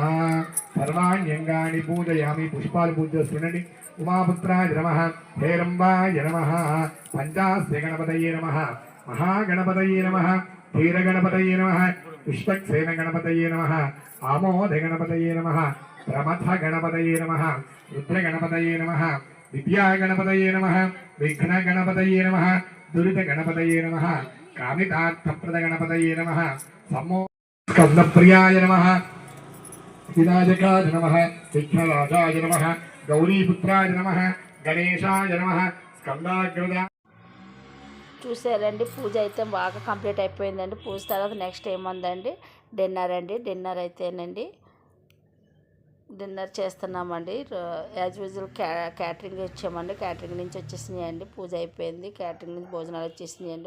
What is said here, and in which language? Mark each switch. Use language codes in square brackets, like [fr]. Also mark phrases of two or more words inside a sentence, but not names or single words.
[sa] सर्वाण्यङ्गानि पूजयामि पुष्पाल पूज्य सुननि उमापुत्राय नमः हेरम्बाय नमः पञ्चास्य गणपतये नमः महागणपतये नमः धीरगणपतये नमः विश्वक्सेन गणपतये नमः आमोदगणपतये नमः प्रमथगणपतये नमः रुद्रगणपतये नमः विद्यागणपतये नमः विघ्नगणपतये नमः दुरितगणपतये नमः कामितार्थप्रदगणपतये नमः स्कन्दप्रियाय नमः विनायकाय नमः विघ्नराजाय नमः गौरीपुत्राय नमः गणेशाय नमः स्कन्दाग्रजा [te] చూసారండి పూజ అయితే బాగా కంప్లీట్ అయిపోయిందండి. పూజ తర్వాత నెక్స్ట్ ఏముందండి డిన్నర్ అండి. డిన్నర్ అయితేనండి డిన్నర్ చేస్తున్నామండి. [en] as usual [te] క్యాటరింగ్ వచ్చామండి. క్యాటరింగ్ నుంచి వచ్చేసినాయండి. పూజ అయిపోయింది. క్యాటరింగ్ నుంచి భోజనాలు వచ్చేసినాయండి.